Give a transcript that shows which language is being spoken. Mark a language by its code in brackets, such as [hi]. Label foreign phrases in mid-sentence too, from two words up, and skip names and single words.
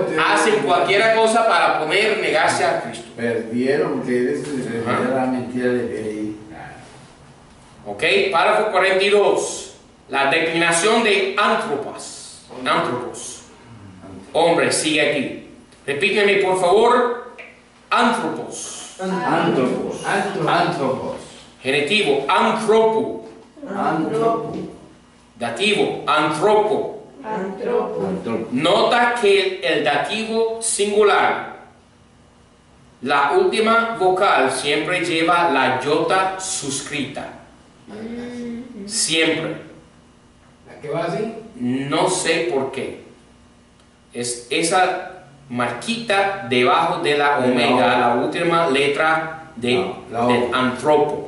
[es] Hacen cualquier cosa para poder negarse a Cristo. Perdieron, porque les olvidó la mentira de ahí. ¿Ok? Párrafo 42. La declinación de anthropos. Anthropos. Hombre, sigue aquí. Repíteme por favor. Anthropos. Antropos. Antropos. Genitivo, anthropo. Antropo. Dativo, anthropo. Antropo. Nota que el dativo singular, la última vocal siempre lleva la iota suscrita. Siempre. ¿Qué va así? No sé por qué. Es esa marquita debajo de la omega, la última letra de antropo.